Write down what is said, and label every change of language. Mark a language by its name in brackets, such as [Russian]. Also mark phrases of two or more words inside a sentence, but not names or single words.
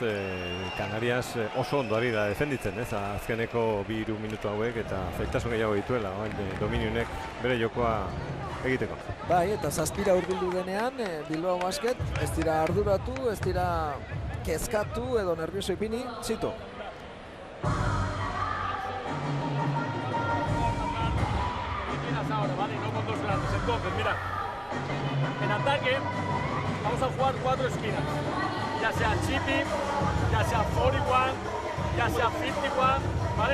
[Basque] Canarias oso ondo ari da defenditzen, ez? Azkeneko 2 minutu hauek eta zaitasun gehiago dituela, Dominionek bere jokoa egiteko. Bai, eta 7 hurbildu denean, Bilbao Basket ez dira arduratu, ez dira kezkatu edo nervioso ipini, Zito. [Spanish] Ahora, vale, no con dos grandes. Entonces, mira, en ataque vamos a jugar 4 esquinas, ya sea chippy, ya sea 41, ya sea 51, ¿vale?